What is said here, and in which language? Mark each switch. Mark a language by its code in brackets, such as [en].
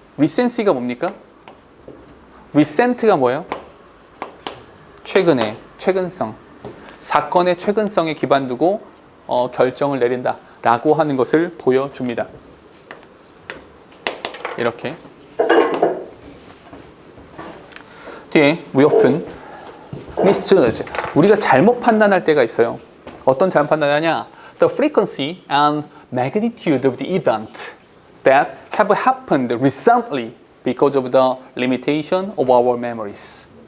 [ko] recency가 뭡니까? recent가 뭐예요? 최근성. 사건의 최근성에 기반 두고 결정을 내린다. 라고 하는 것을 보여줍니다. 이렇게 뒤에 [en] we often misjudge. [ko] 우리가 잘못 판단할 때가 있어요. 어떤 잘못 판단하냐? [en] The frequency and magnitude of the event that have happened recently because of the limitation of our memories.